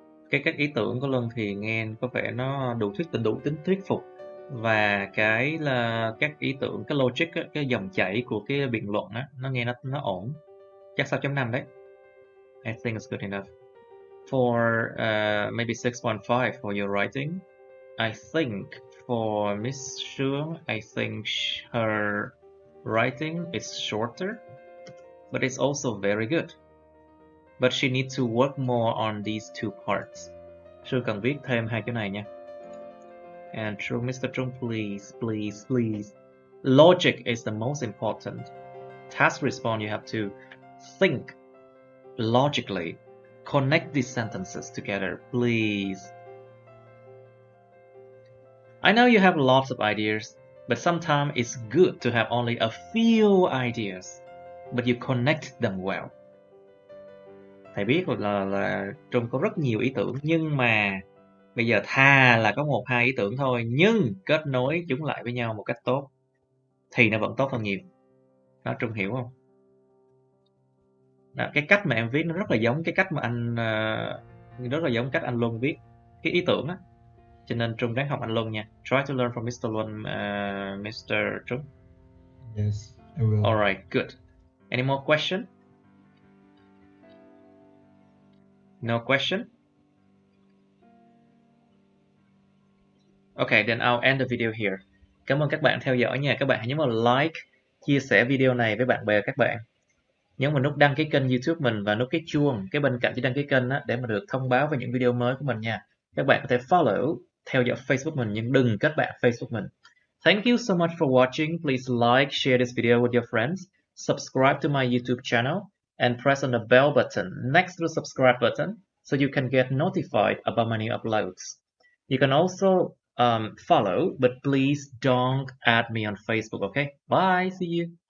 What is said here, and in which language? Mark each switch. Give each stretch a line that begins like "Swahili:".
Vietnamese: Các ý tưởng của Luân thì nghe có vẻ nó đủ tính thuyết phục, và các ý tưởng, cái logic, cái dòng chảy của cái biện luận á, nó nghe nó ổn. Chắc 6.5 đấy.
English: I think it's good enough. For maybe 6.5 for your writing. I think for Miss Sương, I think her writing is shorter, but it's also very good. But she needs to work more on these 2 parts.
Vietnamese: Sương cần viết thêm 2 cái này nha.
English: And Trung, Mr. Trung, please. Logic is the most important. Task response, you have to think logically. Connect these sentences together, please. I know you have lots of ideas, but sometimes it's good to have only a few ideas, but you connect them well.
Vietnamese: Thầy biết là Trung có rất nhiều ý tưởng, nhưng mà bây giờ thà là có 1-2 ý tưởng thôi, nhưng kết nối chúng lại với nhau một cách tốt thì nó vẫn tốt hơn nhiều. Đó, Trung hiểu không? Đó, cái cách mà em viết nó rất là giống cái cách mà anh Luân viết cái ý tưởng á. Cho nên Trung ráng học anh Luân nha.
English: Try to learn from Mr. Luân, Mr. Trung. Yes, I will. Alright, good. Any more question? No question? Okay, then I'll end the video here.
Vietnamese: Cảm ơn các bạn theo dõi nha. Các bạn hãy nhấn vào like, chia sẻ video này với bạn bè các bạn. Nhấn vào nút đăng ký kênh YouTube mình và nút cái chuông cái bên cạnh chữ đăng ký kênh á, để mà được thông báo về những video mới của mình nha. Các bạn có thể follow, theo dõi Facebook mình, nhưng đừng kết bạn Facebook mình.
English: Thank you so much for watching. Please like, share this video with your friends. Subscribe to my YouTube channel and press on the bell button next to the subscribe button so you can get notified about my new uploads. You can also follow, but please don't add me on Facebook, okay? Bye, see you.